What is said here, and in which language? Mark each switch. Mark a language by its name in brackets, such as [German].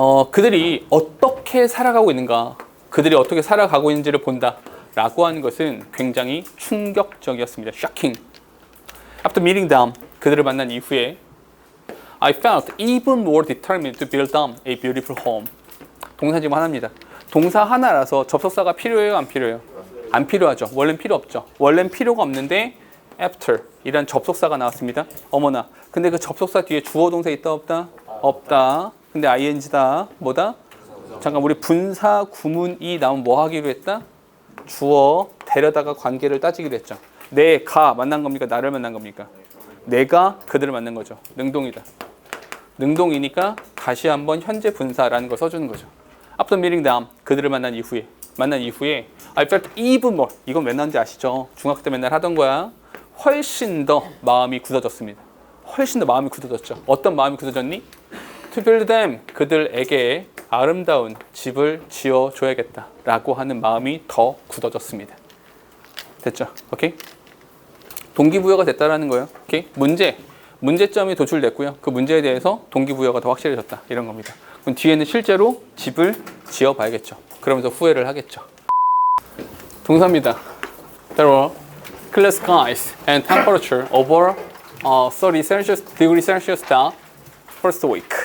[Korean] 그들이 어떻게 살아가고 있는가, 그들이 어떻게 살아가고 있는지를 본다라고 하는 것은 굉장히 충격적이었습니다. [English] Shocking. After meeting them, [Korean] 그들을 만난 이후에 [English] I felt even more determined to build them a beautiful home. [Korean] 동사 지금 하나입니다. 동사 하나라서 접속사가 필요해요, 안 필요해요? 안 필요하죠. 원래는 필요 없죠. 원래는 필요가 없는데 after 이란 접속사가 나왔습니다. 어머나, 근데 그 접속사 뒤에 주어 동사 있다 없다? 없다. 근데 ing다. 뭐다? 잠깐, 우리 분사 구문이 나오면 뭐 하기로 했다? 주어 데려다가 관계를 따지기로 했죠. 내가 만난 겁니까? 나를 만난 겁니까? 내가 그들을 만난 거죠. 능동이다. 능동이니까 다시 한번 현재 분사라는 걸 써주는 거죠. [English] After meeting them, [Korean] 그들을 만난 이후에 [English] I felt even more. [Korean] 이건 맨날인지 아시죠? 중학교 때 맨날 하던 거야. 훨씬 더 마음이 굳어졌습니다. 훨씬 더 마음이 굳어졌죠. 어떤 마음이 굳어졌니? [English] To build them, [Korean] 그들에게 아름다운 집을 지어줘야겠다 라고 하는 마음이 더 굳어졌습니다. 됐죠? 오케이? 동기부여가 됐다라는 거예요. 오케이? 문제점이 도출됐고요. 그 문제에 대해서 동기부여가 더 확실해졌다 이런 겁니다. 그럼 뒤에는 실제로 집을 지어봐야겠죠. 그러면서 후회를 하겠죠. 동사입니다. [English] There were clear skies and temperature over 30 degrees Celsius down first week.